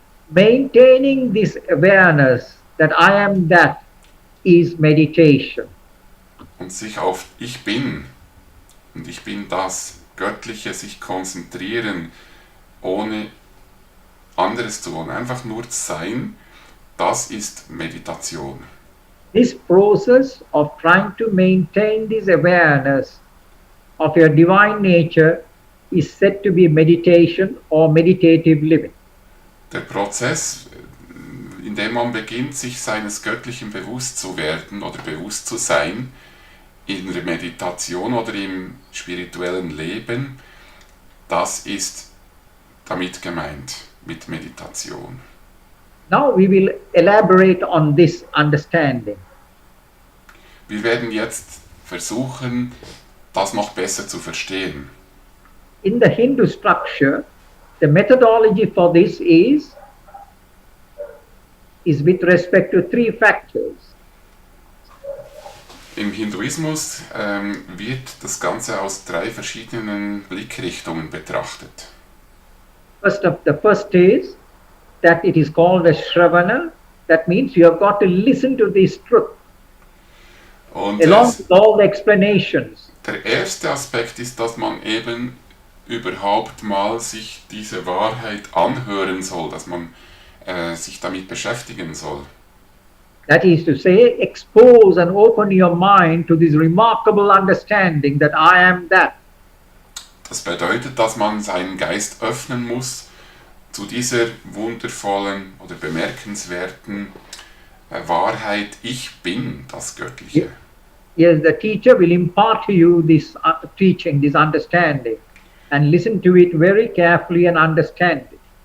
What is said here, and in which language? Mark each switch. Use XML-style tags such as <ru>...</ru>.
<en>Maintaining this awareness that I am that is meditation.</en> <de>Und sich auf ich bin und ich bin das Göttliche sich konzentrieren, ohne anderes zu wollen, einfach nur sein, das ist Meditation.</de> <en>This process of trying to maintain this awareness of your divine nature is said to be meditation or meditative living.</en> <de>Der Prozess, in dem man beginnt, sich seines Göttlichen bewusst zu werden oder bewusst zu sein, in der Meditation oder im spirituellen Leben, das ist damit gemeint, mit Meditation.</de> <en>Now we will elaborate on this understanding.</en> <de>Wir werden jetzt versuchen, das noch besser zu verstehen.</de> <en>In the Hindu structure, the methodology for this is with respect to three factors.</en> <de>Im Hinduismus wird das Ganze aus 3 verschiedenen Blickrichtungen betrachtet.</de> <en>The first is that it is called as Shravana. That means you have got to listen to this truth.</en> <de>Und</de> <en>along with all the explanations.</en> <de>der erste Aspekt ist, dass man eben überhaupt mal sich diese Wahrheit anhören soll, dass man sich damit beschäftigen soll.</de> <en>That is to say, expose and open your mind to this remarkable understanding that I am that.</en> <de>Das bedeutet, dass man seinen Geist öffnen muss zu dieser wundervollen oder bemerkenswerten Wahrheit, ich bin das Göttliche.</de> <en>Yes, the teacher will impart to you this teaching, this understanding, and listen to it very carefully and understand it.</en>